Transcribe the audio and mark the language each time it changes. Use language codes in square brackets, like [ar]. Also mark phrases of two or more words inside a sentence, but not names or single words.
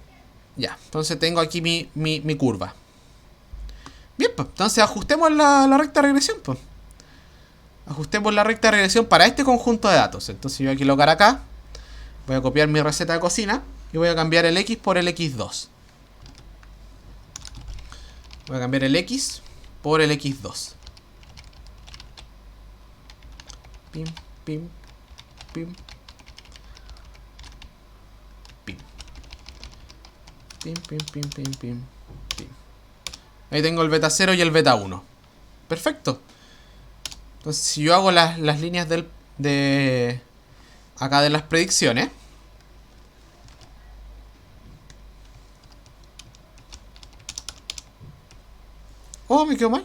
[es] Ya, entonces tengo aquí mi curva. Bien, pues, entonces ajustemos la recta de regresión, pues. Ajustemos la recta de regresión para este conjunto de datos. Entonces yo voy a colocar acá. Voy a copiar mi receta de cocina. Y voy a cambiar el X por el X2. Voy a cambiar el X por el X2. Pim, pim, pim. Pim. Pim, pim, pim, pim, pim, pim. Ahí tengo el beta 0 y el beta 1. Perfecto. Entonces si yo hago las líneas de acá de las predicciones. Oh, me quedó mal.